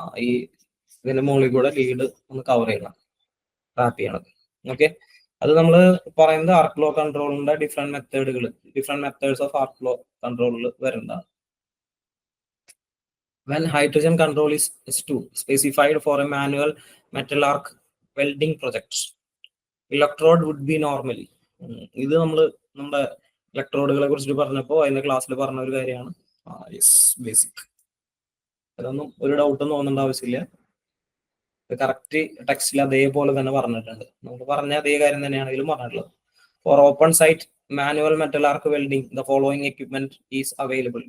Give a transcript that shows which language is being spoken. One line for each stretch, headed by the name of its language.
Malayalam: ഈ ഇതിന്റെ മുകളിൽ കൂടെ ലീഡ് ഒന്ന് കവർ ചെയ്യണം, റാപ്പ് ചെയ്യണം. ഓക്കെ. അത് നമ്മൾ പറയുന്നത് ആർക്ക് blow കൺട്രോളിന്റെ different methods of arc blow കൺട്രോളിൽ വരുന്നതാണ്.
English: When hydrogen control is specified for a manual metal arc welding project, electrode would be normally.
Malayalam: ഇത് നമ്മുടെ ഇലക്ട്രോഡുകളെ കുറിച്ചിട്ട് പറഞ്ഞപ്പോൾ അതിന്റെ ക്ലാസ്സിൽ പറഞ്ഞ ഒരു കാര്യമാണ്. ബേസിക്. അതൊന്നും ഒരു ഡൗട്ടും തോന്നേണ്ട ആവശ്യമില്ല. കറക്റ്റ് ടെക്സ്റ്റിൽ അതേപോലെ തന്നെ പറഞ്ഞിട്ടുണ്ട്. നമുക്ക് പറഞ്ഞ അതേ കാര്യം തന്നെയാണ് ഇതിലും പറഞ്ഞിട്ടുള്ളത്.
English: For open site manual metal arc welding the following equipment is available.